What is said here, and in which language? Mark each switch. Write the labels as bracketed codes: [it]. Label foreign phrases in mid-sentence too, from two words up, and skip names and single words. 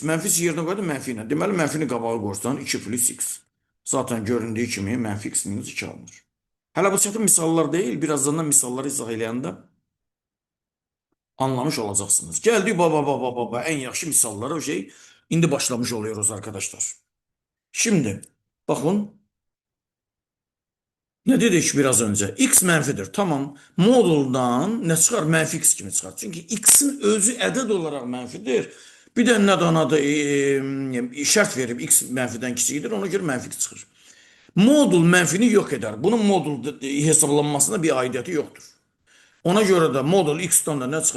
[az] Mənfi 3 yerinə qoydu mənfi ilə. Deməli, mənfini qabağa qoysan 2 plus x. Zaten göründüyü kimi mənfi x minus 2 alınır. Hələ bu çətin misallar deyil. Birazdan da misalları izah eləyəndə anlamış olacaqsınız. Gəldik baba en yaxşı misallara o şey. [tr] İndi başlamış oluyoruz arkadaşlar. Şimdi bakın ne dedik biraz önce? X mənfidir. Tamam. Moduldan ne çıkar? [az] Mənfi x kimi çıxar. Çünkü x'in özü ədəd olarak mənfidir. Bir de nə da şərt verib x mənfidən kiçikdir. Ona görə mənfi x çıxır. Modul mənfini yok eder. Bunun modul hesablanmasına bir aidiyyəti yoktur. Ona görə də modul x-dan da nə çıxar?